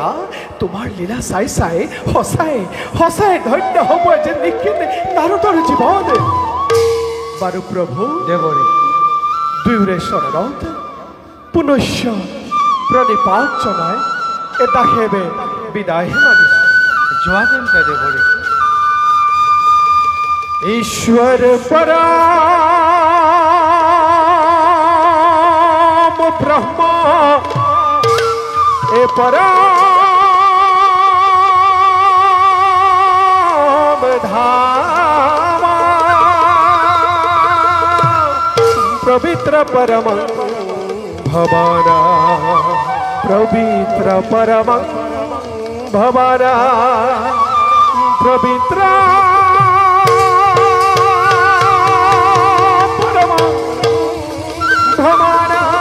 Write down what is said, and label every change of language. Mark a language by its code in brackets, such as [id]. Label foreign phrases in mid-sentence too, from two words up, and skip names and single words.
[as] তোমাৰ লীলা চাই চাই সঁচাই সঁচাই ধন্য হ'ব যে নিকিন নাৰদৰ জীৱন। বাৰু প্ৰভু দেৱৰী, দুয়োৰে চৰণত পুনশ্য প্ৰণিপাত জনাই এটা সেৱে বিদায়হে মাগিছোঁ। যোৱা তেন্তে দেৱৰী। [sa] ईश्वर पराम ब्रह्म ए पराम धाम पवित्र परम भवाना, पवित्र परम भवाना, पवित्र भवाना।